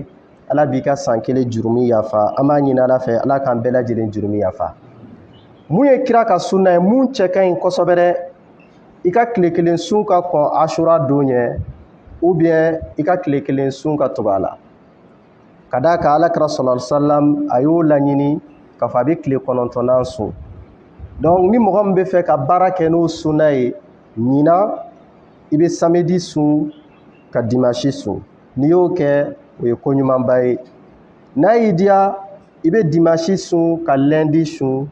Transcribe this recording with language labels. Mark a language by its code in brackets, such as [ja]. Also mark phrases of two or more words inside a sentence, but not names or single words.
[bm] Ala b'i ka san 1 jurumu yafa. An b'a ɲini Ala fɛ Ala k'an bɛɛ lajɛlen jurumu yafa. Mun ye kira ka sunna ye mun cɛ ka ɲi kosɛbɛ dɛ i ka tile 1 sun ka kɔn Ashura don ɲɛ [fr] ou bien [bm] i ka tile 1 sun ka tugu a la. Ka d'a kan Alakira [ar] صلى الله عليه وسلم [bm] a y'o laɲini k'a fɔ a bɛ tile 9nan sun. Donc ni mɔgɔ min bɛ fɛ ka baara kɛ n'o sunna ye ɲina i bɛ samedi sun ka dimanche sun. N'i y'o kɛ o ye ko ɲumanba ye. N'a y'i diya i bɛ dimanche sun ka lundi sun.